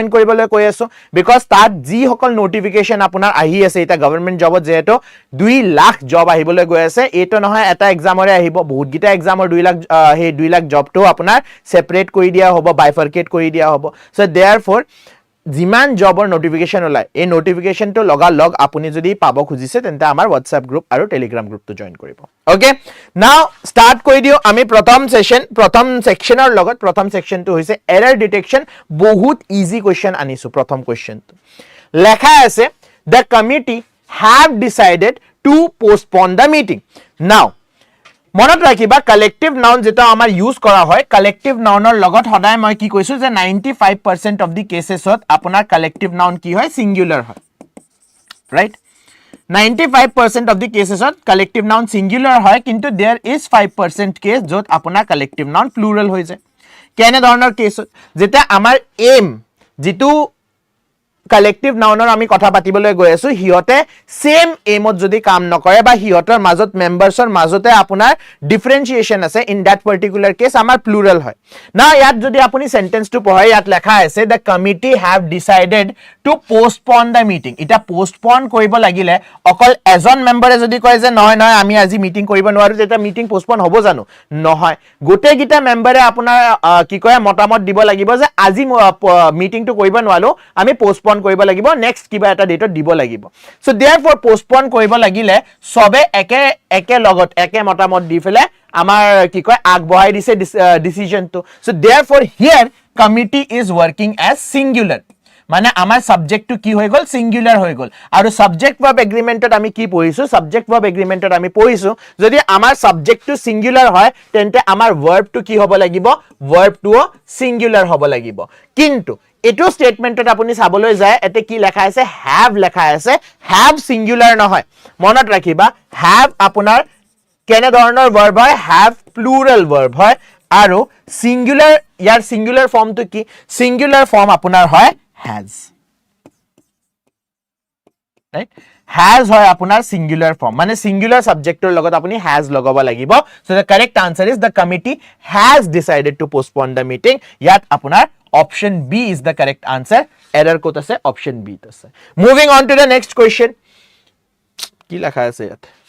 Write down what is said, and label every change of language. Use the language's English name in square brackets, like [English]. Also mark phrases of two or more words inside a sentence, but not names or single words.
[Assamese] কৰিবলৈ কৈ আছো বিকজ তাত যি সকল নোটিফিকেশন আপোনাৰ আহি আছে এটা গভৰ্ণমেন্ট জবত যেটো 2 লাখ জব আহিবলৈ গৈ আছে এটো নহয় এটা এক্সামৰে আহিব বহুত গিটা এক্সামৰ 2 লাখ হে 2 লাখ জবটো আপোনাৰ सेपरेट কৰি দিয়া হ'ব বাইফারকেট কৰি দিয়া হ'ব [English] so therefore [Assamese] জিমান জবৰ নোটিফিকেশন ওলাই এই নোটিফিকেশনটো লগা লগ আপুনি যদি পাব খুজিছে তেন্তে আমাৰ WhatsApp গ্ৰুপ আৰু টেলিগ্ৰাম গ্ৰুপটো জয়েন কৰিব [English] okay now start [Assamese] কৰি দিও আমি প্ৰথম সেকশনৰ লগত প্ৰথম সেকশনটো হৈছে এৰৰ ডিটেকশন বহুত ইজি কোৱেশ্চন আনিছো প্ৰথম কোৱেশ্চনটো লেখা আছে [English] the committee have decided to postpone the meeting now [Assamese] মনত ৰাখিবা [English] collective noun [Assamese] যেটা আমাৰ ইউজ কৰা হয় [English] collective nounৰ [Assamese] লগত সদায় মই কি কৈছো যে [English] 95% of the [Assamese] কেসেছত আপোনাৰ [English] collective noun [Assamese] কি হয় সিঙ্গুলাৰ হয় ৰাইট [English] 95% of the [Assamese] কেসেছত [English] collective noun [Assamese] সিঙ্গুলাৰ হয় কিন্তু [English] there is 5% case [Assamese] যত আপোনাৰ [English] collective noun [Assamese] প্লুৰাল হৈ যায় কেনে ধৰণৰ কেসত যেটা আমাৰ এম যেটো [English] collective nounৰ [Assamese] আমি কথা পাতিবলৈ গৈ আছো হিয়তে সেম এমত যদি কাম নকৰে বা হিয়তৰ মাজত মেম্বাৰছৰ মাজতে আপোনাৰ ডিফাৰেন্সিয়েশন আছে [English] in that particular case [Assamese] আমাৰ প্লুৰাল হয় না ইয়াত যদি আপুনি সেন্টেন্সটো পঢ়াই ইয়াত লেখা আছে [English] the committee have decided to postpone the [Assamese] মিটিং এটা পোষ্টপন কৰিব লাগিলে অকল এজন মেম্বাৰে যদি কয় যে নহয় নহয় আমি আজি মিটিং কৰিব নোৱাৰো তেটা মিটিং পোষ্টপন হ'ব জানো নহয় গোটে গিটা মেম্বাৰে আপোনাৰ কি কয় মতামত দিব লাগিব যে আজি মিটিংটো কৰিব নোৱাৰো আমি পোষ্টপন কৰিব লাগিব নেক্সট কিবা এটা ডেটত দিব লাগিব [English] so therefore [Assamese] পোষ্টপন কৰিব লাগিলে সবে একে লগত একে মতামত দি ফেলে আমাৰ কি কয় আগবঢ়াই দিছে ডিসিশনটো [English] so therefore here committee is working as singular [Assamese] মানে আমাৰ সাবজেক্টটো কি হৈ গল সিঙ্গুলার হৈ গল আৰু [English] subject verb [Assamese] এগ্ৰিমেন্টত আমি কি পঢ়িছো [English] subject verb agreementত [Assamese] আমি পঢ়িছো যদি আমাৰ সাবজেক্টটো সিঙ্গুলার হয় তেন্তে আমাৰ ভার্বটো কি হ'ব লাগিব ভার্বটো সিঙ্গুলার হ'ব লাগিব কিন্তু এটো স্টেটমেন্টত আপুনি চাবলৈ যায় এতে কি লেখা আছে হ্যাভ লেখা আছে হ্যাভ সিঙ্গুলার নহয় মনত ৰাখিবা হ্যাভ আপোনাৰ কেনে ধৰণৰ ভার্ব হয় হ্যাভ [English] plural verb [Assamese] হয় আৰু সিঙ্গুলার ইয়াৰ সিঙ্গুলার ফর্মটো কি [English] singular form [Assamese] আপোনাৰ হয় has [English] right has [Assamese] হয় আপোনাৰ [English] singular form [Assamese] মানে সিঙ্গুলার সাবজেক্টৰ লগত আপুনি has লগাব লাগিব [English] so the correct answer is the committee has decided to postpone the meeting [Assamese] ইয়াত আপোনাৰ [English] option B is the correct answer error [Assamese] কত আছে [English] option B ত আছে moving on to the next question [Assamese] কি লেখা আছে ইয়াত